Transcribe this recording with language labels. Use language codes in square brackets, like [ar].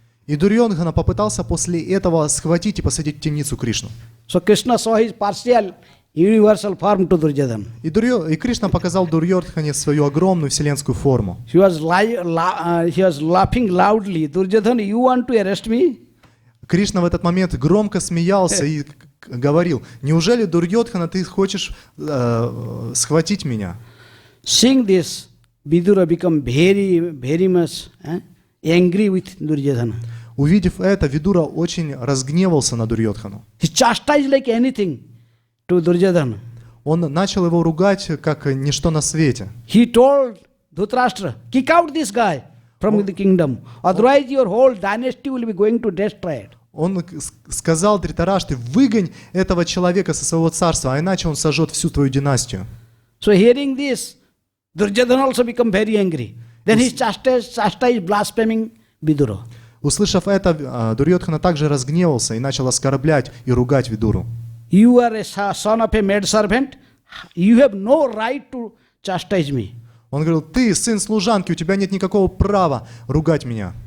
[ru] И Дурьёдхана попытался после этого схватить и посадить в темницу Кришну. [en] So Krishna saw his partial universal form to Duryodhana. [ru] И Кришна показал Дурьёдхане свою огромную вселенскую форму. [en] He was laughing loudly. Duryodhana, you want to arrest me? [ru] Кришна в этот момент громко смеялся и говорил: неужели, Дурьёдхана, ты хочешь схватить меня? [en] Seeing this, Vidura became very much angry with Duryodhana. [ru] Увидев это, Видура очень разгневался на Дурьёдхану. [en] He chastised like anything to Duryodhana. [ru] Он начал его ругать как ничто на свете. [en] He told Dhritarashtra, kick out this guy from the kingdom. Otherwise your whole dynasty will be going to destroy it. [ru] Он сказал Дритараште: выгонь этого человека со своего царства, а иначе он сожжет всю твою династию. [en] So hearing this, Duryodhana also became very angry. Then he chastised blaspheming Vidura. [ru] Услышав это, Дурьёдхана также разгневался и начал оскорблять и ругать Видуру. [en] You are a son of a maidservant. You have no right to chastise me. [ru] Он говорил: ты сын служанки, у тебя нет никакого права ругать меня.